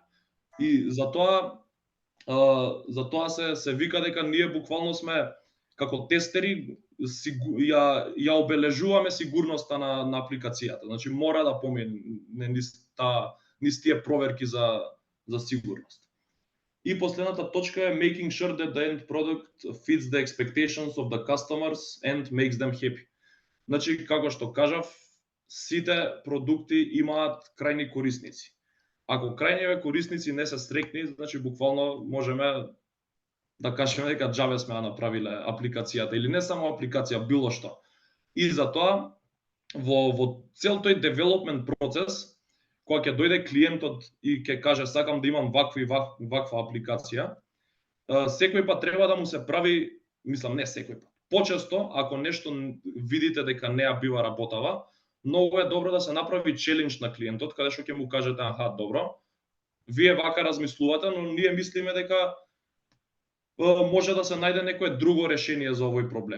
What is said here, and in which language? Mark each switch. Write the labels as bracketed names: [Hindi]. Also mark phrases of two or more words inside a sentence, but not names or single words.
[Macedonian] И затоа се вика дека ние буквално сме како тестери ја обележуваме сигурноста на апликацијата. Значи мора да помине низ тие проверки за сигурност. И последната точка е [English] making sure that the end product fits the expectations of the customers and makes them happy. [Macedonian] Значи, како што кажав, сите продукти имаат крајни корисници. ако крајниве корисници не се стрекни, значи буквално можеме да кажеме дека џабе сме ја направиле апликацијата или не само апликација, било што. И затоа во цел тој девелопмент процес, кога ќе дојде клиентот и ќе каже сакам да имам ваква апликација, секој пат треба да му се прави, мислам не секој пат, почесто ако нешто видите дека не ја бива работава, многу е добро да се направи челендж на клиентот, каде што ќе му кажете аха, добро, вие вака размислувате, но ние мислиме дека може да се најде некое друго решение за овој проблем.